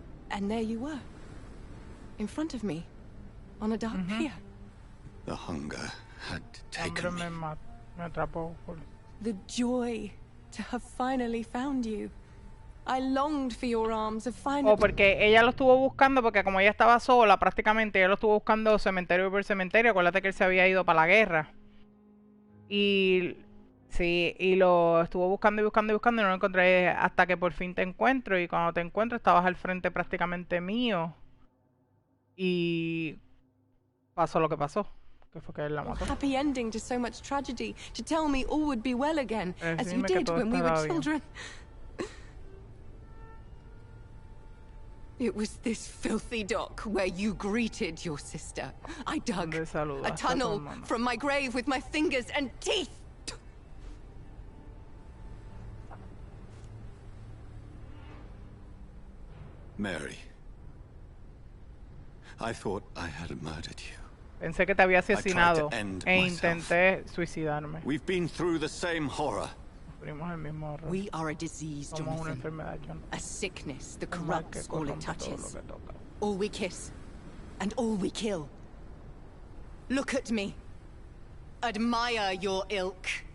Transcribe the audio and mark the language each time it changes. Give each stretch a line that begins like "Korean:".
English: And there you were, in front of me, on a dark pier. The hunger had taken me.
Spanish: Me atrapó.
English: The joy to have finally found you. I longed for your arms of final...
Spanish: O porque ella lo estuvo buscando, porque como ella estaba sola, prácticamente ella lo estuvo buscando cementerio por cementerio. Acuérdate que él se había ido para la guerra. Y sí, y lo estuvo buscando y buscando y buscando y no lo encontré hasta que por fin te encuentro. Y cuando te encuentro estabas al frente prácticamente mío. Y pasó lo que pasó. Que fue que él la mató.
English: Happy ending to so much tragedy, to tell me all would be well again, as you did when we were children. It was this filthy dock where you greeted your sister. I dug a tunnel from my grave with my fingers and teeth. Mary, I thought I had murdered you.
Spanish: Pensé que te había asesinado e intenté suicidarme.
English: We've been through the same horror. We are a disease, Jonathan. A sickness that corrupts all it touches. All we kiss, and all we kill. Look at me. Admire your ilk.